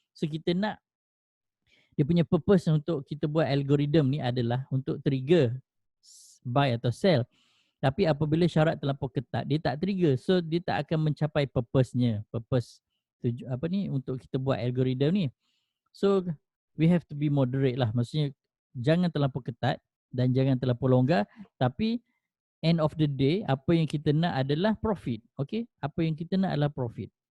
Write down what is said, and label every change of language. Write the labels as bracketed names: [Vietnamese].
[Malay] So kita nak dia punya purpose untuk kita buat algoritma ni adalah untuk trigger buy atau sell. Tapi apabila syarat terlampau ketat, dia tak trigger. So dia tak akan mencapai purpose-nya. Purpose untuk kita buat algoritma ni. [English] So we have to be moderate lah. [Malay] Maksudnya jangan terlampau ketat dan jangan terlampau longgar. Tapi [English] end of the day, [Malay] apa yang kita nak adalah profit. Okay? Apa yang kita nak adalah profit.